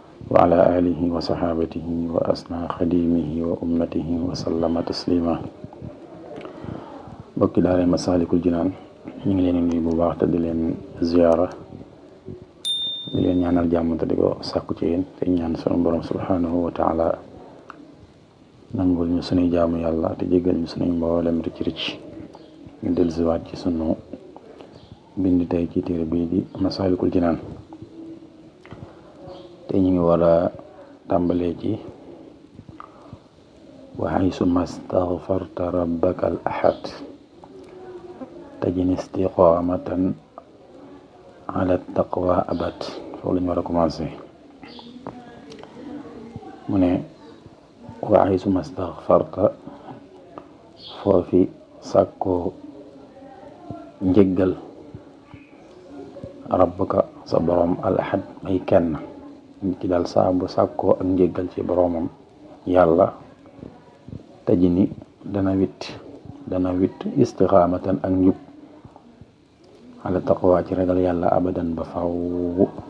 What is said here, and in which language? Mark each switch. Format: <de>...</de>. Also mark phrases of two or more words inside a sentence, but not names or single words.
<ar>وعلى آله وصحابته وأسنى خديمه وأمته وسلم تسليما.</ar> <wo>Mbokki daara Masaalikul Jinaan, ñu ngi leen di nuyu bu baax te di leen ziyaara, di leen ñaanal jàmm te di ko sàkku ci yéen, te ñaan sunu Borom</wo> <ar>سبحانه وتعالى</ar> <wo>nangul ñu sunuy jaamu Yàlla te jéggal ñu sunuy mboolem rëcc rëcc. Ñu dellusiwaat ci sunu bind tey ci téere bii di Masaalikul Jinaan. Tey ñu ngi war a tàmbalee ci:</wo> <ar>"وحيث ما استغفرت ربك الأحد تجن استقامة على التقوى أبد."</ar> <wo>Foofu la ñu war a commencé. Mu ne:</wo> <ar>"وحيث ما استغفرت"،</ar> <wo>foofi sàkkoo njëggal, rabbaka, sa Borom,</wo> <ar>الأحد,</ar> <wo>ay kenn. Nit ki daal saa bu sàkkoo ak njëggal ci Boromam Yàlla, tajini, dana witt, dana witt istiqaamatan, ak njub,</wo> <ar>على التقوى,</ar> <wo>ci ragal Yàlla, abadan, ba faww.</wo>